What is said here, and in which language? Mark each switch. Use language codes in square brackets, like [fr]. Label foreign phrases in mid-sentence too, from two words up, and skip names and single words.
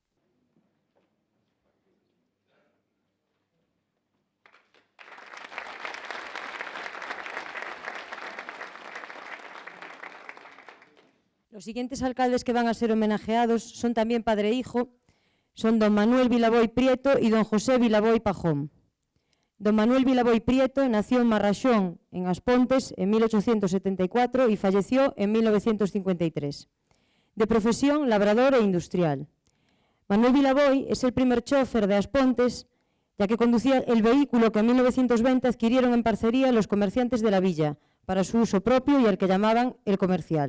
[es] Los siguientes alcaldes que van a ser homenajeados son también padre e hijo, son don Manuel Vilaboy Prieto y don José Vilaboy Pajón. Don Manuel Vilaboy Prieto nació en Marrasión, en As Pontes, en 1874 y falleció en 1953. De profesión, labrador e industrial. Manuel Vilaboy es el primer chofer de As Pontes, ya que conducía el vehículo que en 1920 adquirieron en parcería los comerciantes de la villa, para su uso propio y al que llamaban el comercial.